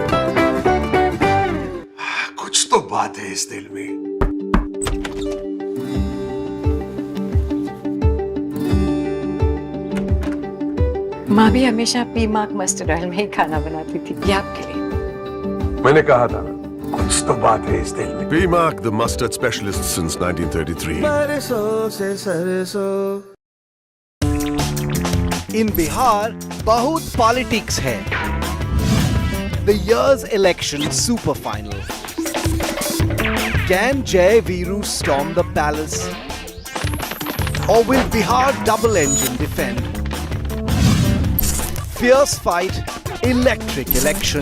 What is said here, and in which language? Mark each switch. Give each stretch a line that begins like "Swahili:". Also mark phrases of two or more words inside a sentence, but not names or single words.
Hindi: कुछ तो बात है इस दिल में। माँ भी हमेशा पीमाक
English: mustard oil
Hindi: में ही खाना बनाती थी, ये आपके लिए। मैंने कहा था ना, कुछ तो बात है इस दिल में।
English: BMAC, the mustard specialist since 1933.
Hindi: बरसों से सरसों। In Bihar, बहुत politics है.
English: The year's election super final. Can Jai Viru storm the palace? Or will Bihar double engine defend? Fierce fight, electric election.